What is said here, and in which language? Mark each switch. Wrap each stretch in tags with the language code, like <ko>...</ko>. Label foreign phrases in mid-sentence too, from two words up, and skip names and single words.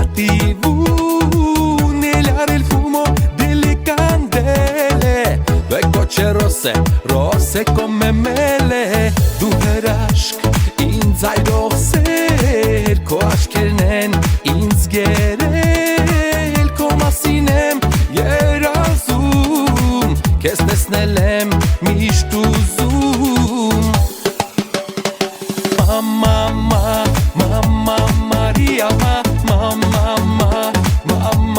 <it>TV, nell'aria il fumo delle candele, due gocce rosse, rosse come mele, due rashk,</it> <hy>ինձ այրող սեր, քո աչքերն են ինձ գերել, քո մասին եմ երազում, քեզ տեսնել եմ միշտ ուզում</hy> <it>Mama, Mama Maria, Mama, Mama</it>